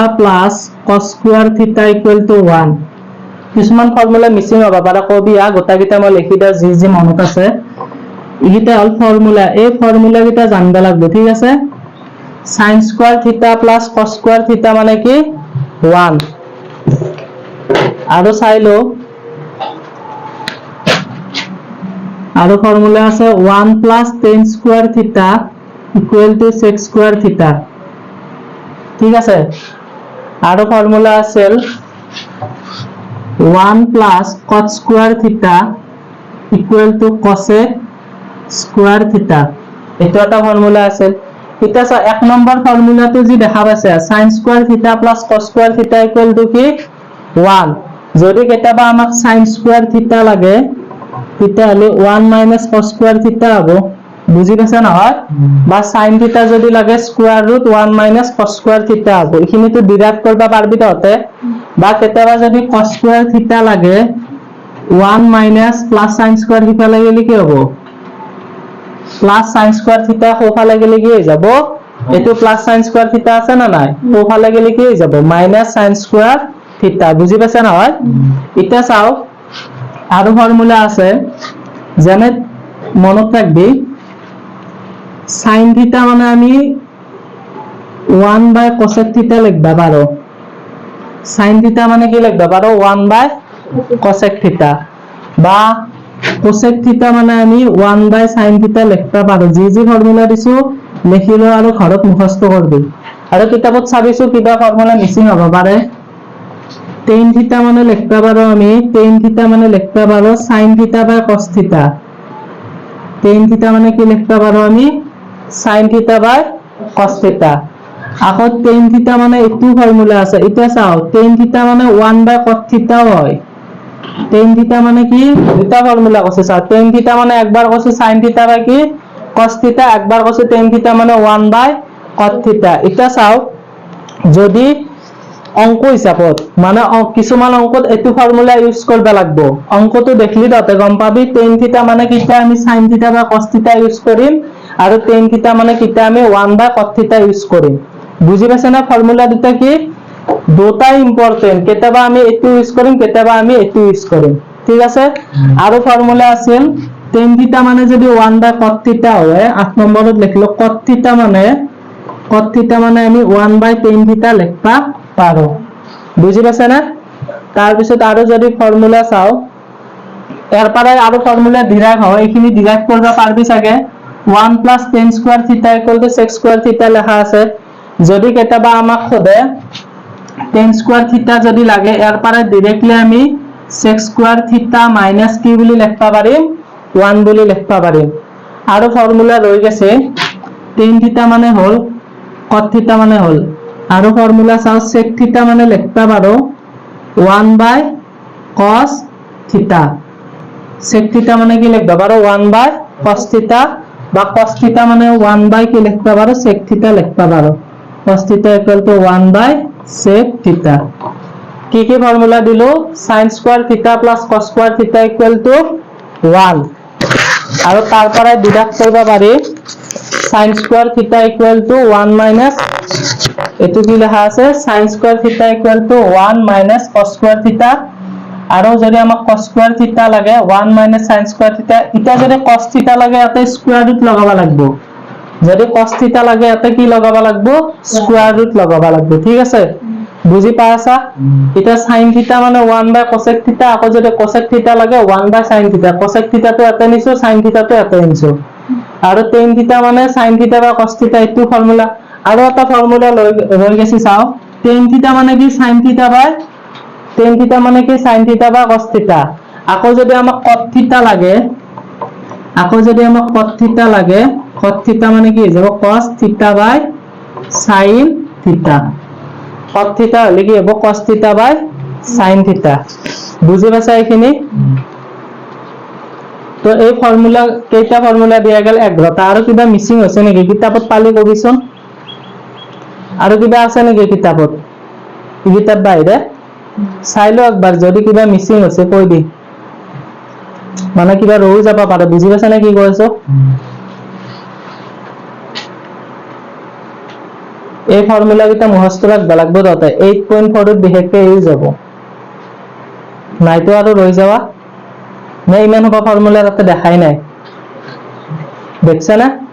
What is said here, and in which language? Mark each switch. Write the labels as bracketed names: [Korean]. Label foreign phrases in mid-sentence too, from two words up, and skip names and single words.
[English] plus cos square theta equal to 1 [Assamese] কিছুমান [English] formula missing [Assamese] হবা পারে কবি গোটা কিটা মই লিখি দাও জি মনত আছে ইটা হল ফর্মুলা এই ফর্মুলা কিটা জানবা লাগবে ঠিক আছে [English] sin square theta plus cos square theta [Assamese] মানে কি 1 আৰু চাইলো আৰু ফর্মুলা আছে [English] 1 plus tan square theta equal to sec square theta [Assamese] ঠিক আছে আৰু ফর্মুলা আছে [English] 1 plus cot square theta equal to cosec square theta [Assamese] এটা একটা ফর্মুলা আছে এটা এক নম্বর ফর্মুলাটো যি দেখা পাইছে [English] sin square theta plus cos square theta equal to [Assamese] কি 1 যদি কেতিয়াবা আমাক [English] sin square theta [Assamese] লাগে থিটা হলে [English] 1 minus cos square theta [Assamese] হবে বুঝি পাইছা নহয় বা [English] sin theta [Assamese] যদি লাগে [English] square root 1 minus cos square theta [Assamese] হবে এখিনি তো ডিরাইভ করবা পারবি ততে বা কেতিয়াবা যদি cos [English] square theta [Assamese] লাগে [English] 1 minus plus sin square theta [Assamese] লাগলে কি হবে [English] plus sin square theta [Assamese] কোফালে গেলে কি হয়ে যাব এটো [English] plus sin square theta [Assamese] আছে না নাই কোফালে গেলে কি হয়ে যাব [English] minus sin square theta [Assamese] বুঝি পাইছা না হয় এটা চাও আৰু ফর্মুলা আছে যেনে মনত রাখবি [English] sin theta [Assamese] মানে আমি [English] 1 by cosec theta [Assamese] লিখবা পারো [English] sin theta [Assamese] মানে কি লিখবা পারো [English] 1 by cosec theta [Assamese] বা [English] cosec theta [Assamese] মানে আমি [English] 1 by sin theta [Assamese] লিখতে পারো জি ফর্মুলা দিছো লিখিলো আৰু ঘৰত মুখস্থ করবি আৰু কিতাপত চাবিছো কিবা [English] formula missing [Assamese] হ'ব পাৰে [English] tan theta [Assamese] মানে লিখবা পাৰো আমি [English] tan theta [Assamese] মানে লিখবা পাৰো [English] sine theta by cos theta tan theta [Assamese] মানে কি লিখবা পাৰো আমি [English] sine theta by cos theta [Assamese] আকৌ [English] tan theta [Assamese] মানে এইটো ফৰ্মুলা আছে এতিয়া চাও [English] tan theta [Assamese] মানে [English] 1 by cos thetao [Assamese] হয় [English] tan theta [Assamese] মানে কি দুটা ফর্মুলা আছে স্যার [English] tan theta [Assamese] মানে একবার কইছি [English] sin theta by [Assamese] কি [English] cos theta [Assamese] একবার কইছি [English] tan theta [Assamese] মানে [English] 1 by cos theta [Assamese] এটা চাও যদি অঙ্ক হিসাবত মানে কিছুমান অঙ্কত এটো ফর্মুলা ইউজ করবা লাগবো অঙ্কটো দেখলি তাতে গম পাবি [English] tan theta [Assamese] মানে কিটা আমি [English] sin theta [Assamese] বা [English] cos theta [Assamese] ইউজ করিম আর [English] tan theta [Assamese] মানে কিটা আমি [English] 1 by cos theta [Assamese] ইউজ করিম বুঝি পাইছ না ফর্মুলা দুটা কি দুটাই ইম্পর্টেন্ট কেতিয়াবা আমি এটো ইউজ করিম কেতিয়াবা আমি এটো ইউজ করিম ঠিক আছে আৰু ফর্মুলা আছিল [English] tan theta [Assamese] মানে যদি [English] 1 by cos theta [Assamese] হয় 8 নম্বৰত লিখলো [English] cos theta [Assamese] মানে আমি [English] 1 by tan theta [Assamese] লিখবা পাৰো বুজি পাইছ না তাৰ পিছত আৰু যদি ফর্মুলা চাও এর পরে আৰু ফর্মুলা ডিরাইভ হয় এইখিনি ডিরাইভ করবা পারবি চাগে [English] 1 plus tan square theta equal to sec square theta [Assamese] লেখা আছে যদি কেতিয়াবা আমাক খোদে [English] tan square theta [Assamese] যদি লাগে এর পরে डायरेक्टली আমি [English] sec square theta minus [Assamese] কি বলি লিখবা পারিম 1 বলি লিখবা পারিম আৰু ফর্মুলা রই গেছে [English] tan theta [Assamese] মানে হল [English] cos theta [Assamese] মানে হল আৰু ফর্মুলা চাও [English] sec theta [Assamese] মানে লিখবা পারো [English] 1 by cos theta sec theta [Assamese] মানে কি লিখবা পারো [English] 1 by cos theta [Assamese] বা [English] cos theta [Assamese] মানে 1 বাই কি লিখবা পারো [English] sec theta [Assamese] লিখবা পারো [English] cos theta equal to 1 by sec theta [Assamese] কি কি ফর্মুলা দিলো [English] sin square theta plus cos square theta equal to 1 [Assamese] আৰু তাৰ পৰা ডিডাক্ট কৰিব পাৰি [English] sin square theta equal to 1 minus [Assamese] এটো কি লেখা আছে sin [English] square theta equal to 1 minus cos square theta [Assamese] আৰু যদি আমাক [English] cos square theta [Assamese] লাগে [English] 1 minus sin square theta [Assamese] এটা যদি [English] cos theta [Assamese] লাগে এতে স্কয়ার রুট লগাবা লাগবো যদি [English] cos theta [Assamese] লাগে এতে কি লগাবা লাগবো [English] square root [Assamese] লগাবা লাগবো ঠিক আছে বুজি পাইছা এটা [English] sin theta [Assamese] মানে [English] 1 by cosec theta [Assamese] আকৌ যদি [English] cosec theta [Assamese] লাগে [English] 1 by sin theta cosec theta [Assamese] তো এতে নিছো [English] sin theta [Assamese] তো এতে নিছো আৰু [English] tan theta [Assamese] মানে [English] sin theta [Assamese] বা [English] cos theta [Assamese] এটো ফর্মুলা আৰু এটা ফর্মুলা ৰৈ গেছি চাও [English] tan theta [Assamese] মানে কি [English] sin theta by tan theta [Assamese] মানে কি [English] sin theta [Assamese] বা [English] cos theta [Assamese] আকৌ যদি আমাক [English] cos theta [Assamese] লাগে [English] cos theta [Assamese] মানে কি হৈ যাব [English] cos theta by sin theta cos theta [Assamese] হলে কি হ'ব [English] cos theta by sin theta [Assamese] বুজি পাইছা এইখিনি তো এই ফর্মুলা কেইটা ফর্মুলা দিয়া গেল 11টা আৰু কিবা মিসিং হৈছে নেকি কিতাপত পালি কবিচোন আৰু কিবা আছে নেকি কিতাপত কিতাপ বাহিৰে চাইলো একবাৰ যদি কিবা মিসিং হৈছে কৈ দি মানে কিবা ৰৈ যাব পাৰে বুজি পাইছা নে কি কৈছো এই ফর্মুলা কিটা মুখস্থ ৰাখবা লাগবো ততে 8.4 ত বিশেষকে ইউজ হ'ব নাইতো আৰু ৰৈ যাবা না ইমান হ'ব ফর্মুলা তাতে দেখাই নাই দেখছ না